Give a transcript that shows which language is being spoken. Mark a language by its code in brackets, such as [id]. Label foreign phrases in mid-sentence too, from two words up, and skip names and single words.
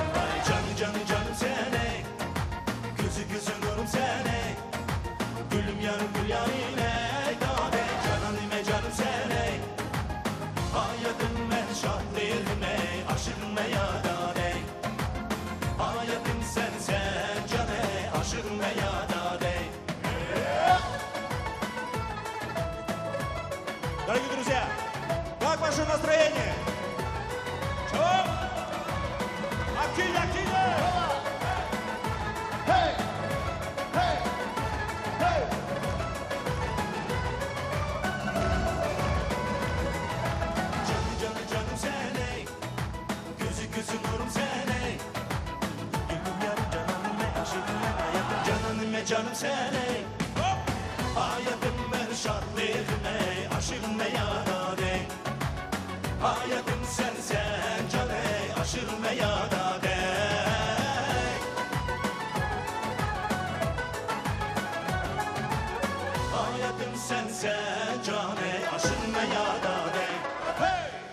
[az] Vay canım canım sen ey, gözü nurum sen ey, gülüm yarım gül yarim ey, dade cananime canım sen ey, hayatım ben şahdırım ey, aşığım ey ya dade, hayatım sen can ey, aşığım ey ya dade. [ru] Дорогие друзья, как ваше настроение? Чего? Активно, активно! Hey! Hey! Hey! [az] Canım sen ey, gözü nurum sen ey, gülüm yarım cananım ey, aşığım ey, hayatım cananım ey, canım sen ey, hayatım ben şadlığım ey, aşığım ey ya dade, hayatım sen can ey, aşığım ey ya dade. Hayatım sen can ey, aşığım ey ya dade. Hey!